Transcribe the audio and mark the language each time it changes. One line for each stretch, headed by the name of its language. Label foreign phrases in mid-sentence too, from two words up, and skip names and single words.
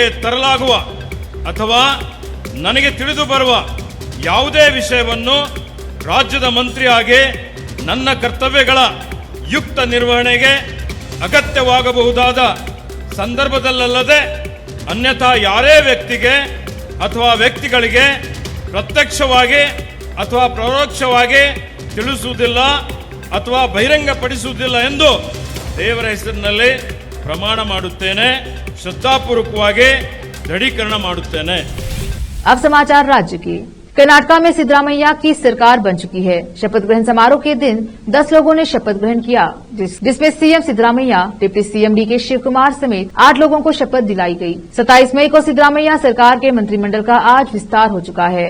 Kannada: ತರಲಾಗುವ ಅಥವಾ ನನಗೆ ತಿಳಿದು ಬರುವ ಯಾವುದೇ ವಿಷಯವನ್ನು ರಾಜ್ಯದ ಮಂತ್ರಿಯಾಗಿ ನನ್ನ ಕರ್ತವ್ಯಗಳ ಯುಕ್ತ ನಿರ್ವಹಣೆಗೆ ಅಗತ್ಯವಾಗಬಹುದಾದ ಸಂದರ್ಭದಲ್ಲದೆ ಅನ್ಯಥಾ ಯಾರೇ ವ್ಯಕ್ತಿಗೆ ಅಥವಾ ವ್ಯಕ್ತಿಗಳಿಗೆ ಪ್ರತ್ಯಕ್ಷವಾಗಿ ಅಥವಾ ಪರೋಕ್ಷವಾಗಿ ತಿಳಿಸುವುದಿಲ್ಲ ಅಥವಾ ಬಹಿರಂಗಪಡಿಸುವುದಿಲ್ಲ ಎಂದು ದೇವರ ಹೆಸರಿನಲ್ಲಿ ಪ್ರಮಾಣ ಮಾಡುತ್ತೇನೆ. ಶ್ರದ್ಧಾಪೂರ್ವಕವಾಗಿ ದೃಢೀಕರಣ ಮಾಡುತ್ತೇನೆ.
Hindi: अब समाचार राज्य के। कर्नाटका में सिद्धरामैया की सरकार बन चुकी है। शपथ ग्रहण समारोह के दिन 10 लोगों ने शपथ ग्रहण किया, जिसमें सीएम सिद्धरामैया, डिप्टी सीएम डीके शिव कुमार समेत 8 लोगों को शपथ दिलाई गई। 27 मई को सिद्धरामैया सरकार के मंत्रिमंडल का आज विस्तार हो चुका है।